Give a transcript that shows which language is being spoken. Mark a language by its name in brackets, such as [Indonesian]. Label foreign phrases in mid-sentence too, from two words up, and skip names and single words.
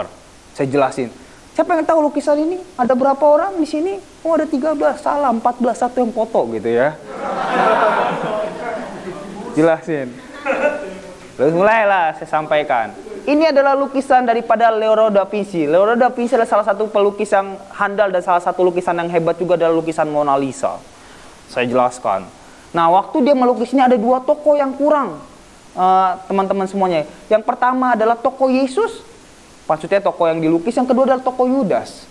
[Indonesian] Saya jelasin. Siapa yang tahu lukisan ini? Ada berapa orang di sini? Oh, ada 13, salah, 14, satu yang foto gitu ya. Jelasin. Terus mulailah saya sampaikan. Ini adalah lukisan daripada Leonardo da Vinci. Leonardo da Vinci adalah salah satu pelukis yang handal dan salah satu lukisan yang hebat juga adalah lukisan Mona Lisa. Saya jelaskan. Nah, waktu dia melukis ini ada 2 tokoh yang kurang. Teman-teman semuanya. Yang pertama adalah tokoh Yesus. Maksudnya tokoh yang dilukis, yang kedua adalah tokoh Yudas.